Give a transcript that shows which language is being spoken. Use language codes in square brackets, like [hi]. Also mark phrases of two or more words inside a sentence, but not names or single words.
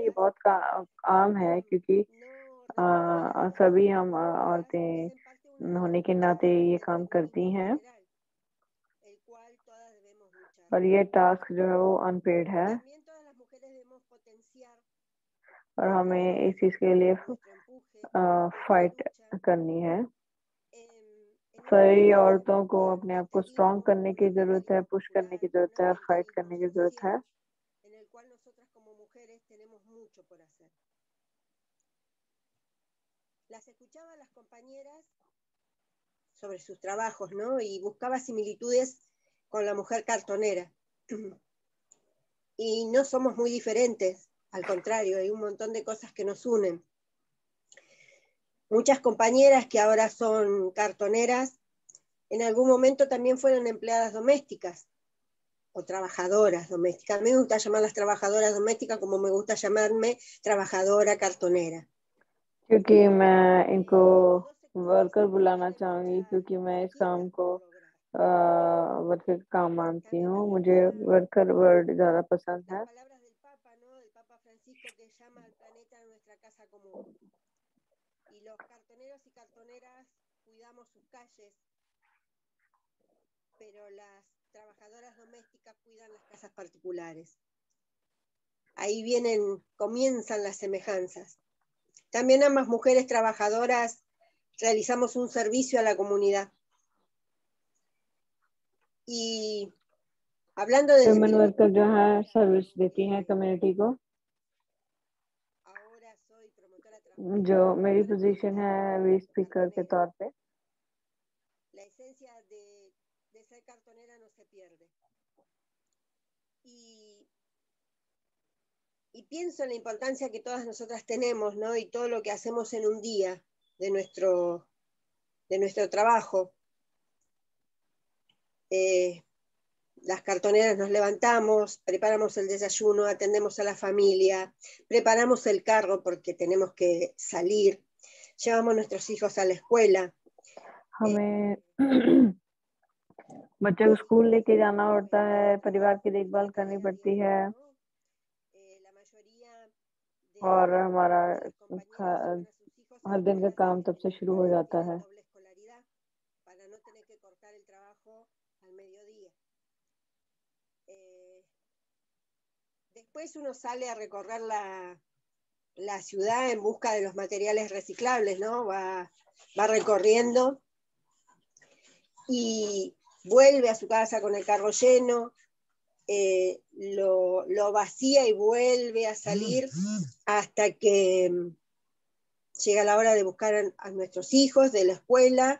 [hi] ये बहुत आम है क्योंकि सभी हम औरतें होने के नाते ये काम करती हैं और ये टास्क जो है वो अनपेड है और हमें इस चीज के लिए फाइट करनी है। सारी औरतों को अपने आप को स्ट्रॉन्ग करने की जरूरत है, पुश करने की जरूरत है और फाइट करने की जरूरत है। [es] Las escuchaba a las compañeras sobre sus trabajos, ¿no? Y buscaba similitudes con la mujer cartonera. Y no somos muy diferentes, al contrario, hay un montón de cosas que nos unen. Muchas compañeras que ahora son cartoneras, en algún momento también fueron empleadas domésticas o trabajadoras domésticas. A mí me gusta llamarlas trabajadoras domésticas como me gusta llamarme trabajadora cartonera. [hi] क्योंकि मैं इनको वर्कर बुलाना चाहूँगी क्योंकि मैं इस काम को वर्कर का काम मानती हूँ। मुझे [en] worker word [hi] ज़्यादा पसंद है। [es] Y los cartoneros y cartoneras cuidamos sus calles, pero las trabajadoras domésticas cuidan las casas particulares. Ahí comienzan las semejanzas. También ambas mujeres trabajadoras realizamos un servicio a la comunidad. Y hablando de [en] women worker [hi] जो है सर्विस देती हैं कम्युनिटी को। जो मेरी पोजीशन है वे स्पीकर के तौर पे। [es] La esencia de ser cartonera no se pierde. Y pienso en la importancia que todas nosotras tenemos, ¿no? Y todo lo que hacemos en un día de nuestro trabajo. Las cartoneras nos levantamos, preparamos el desayuno, atendemos a la familia, preparamos el carro porque tenemos que salir, llevamos a nuestros hijos a la escuela. [hi] हमें बच्चों को स्कूल लेके जाना पड़ता है, परिवार की देखभाल करनी पड़ती है और हमारा हर दिन का काम तब से शुरू हो जाता है। [es] Después uno sale a recorrer la ciudad en busca de los materiales reciclables, ¿no? Va recorriendo y vuelve a su casa con el carro lleno, lo vacía y vuelve a salir hasta que llega la hora de buscar a nuestros hijos de la escuela.